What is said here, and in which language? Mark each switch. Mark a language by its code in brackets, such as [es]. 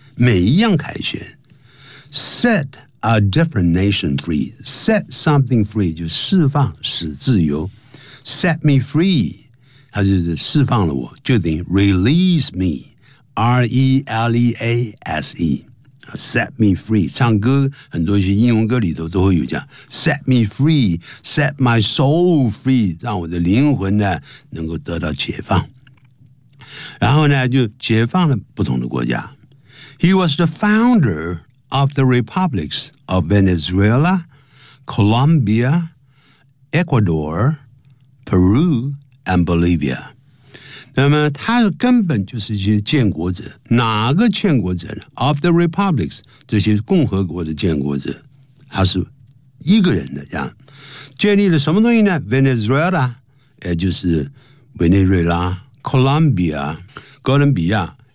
[zh] 每一样凯旋 [en] set a different nation free， set something free [zh] 就释放使自由， [en] set me free [zh] 它就是释放了我，就等于 [en] release me， R-E-L-E-A-S-E， set me free。 [zh] 唱歌很多一些英文歌里头都会有这样 [en] set me free， set my soul free， [zh] 让我的灵魂呢能够得到解放。然后呢就解放了不同的国家。 [en] He was the founder of the republics of Venezuela, Colombia, Ecuador, Peru, and Bolivia. [zh] 那么他根本就是一些建国者，哪个建国者呢？ [en] Of the republics， [zh] 这些共和国的建国者，他是一个人的这样。建立了什么东西呢？Venezuela， 也就是委内瑞拉， Colombia， 哥伦比亚。